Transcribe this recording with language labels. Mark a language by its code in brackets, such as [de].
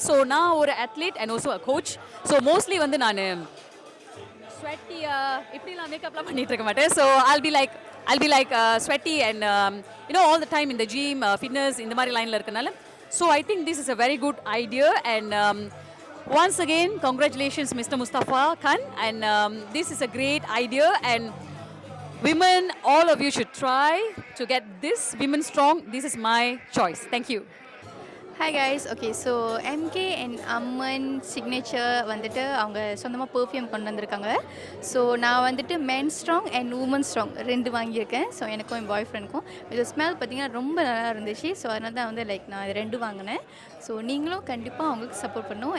[ta] So நான் ஒரு athlete [en] And also a coach. [ta] So mostly வந்து நான் ஸ்வெட்டி இப்படிலாம் மேக்கப்லாம் பண்ணிட்டு இருக்க மாட்டேன். [en] so I'll be like sweaty and all the time in the gym, fitness [ta] இந்த மாதிரி லைனில் இருக்கனால. [en] So I think this is a very good idea, and once again congratulations Mr. Mustafa Khan, and this is a great idea, and women, all of you should try to get this women strong. This is my choice. Thank you. Hi guys, okay, [ta] so MK and Amman signature வந்துட்டு அவங்க சொந்தமாக perfume கொண்டு வந்திருக்காங்க. So நான் வந்துட்டு men strong and women strong 2 வாங்கியிருக்கேன். So எனக்கும் என் பாய் ஃப்ரெண்டுக்கும் இது ஸ்மெல் பார்த்திங்கன்னா ரொம்ப நல்லா இருந்துச்சு. ஸோ அதனால தான் வந்து லைக் நான் 2 வாங்கினேன். ஸோ நீங்களும் கண்டிப்பாக அவங்களுக்கு சப்போர்ட் பண்ணும்.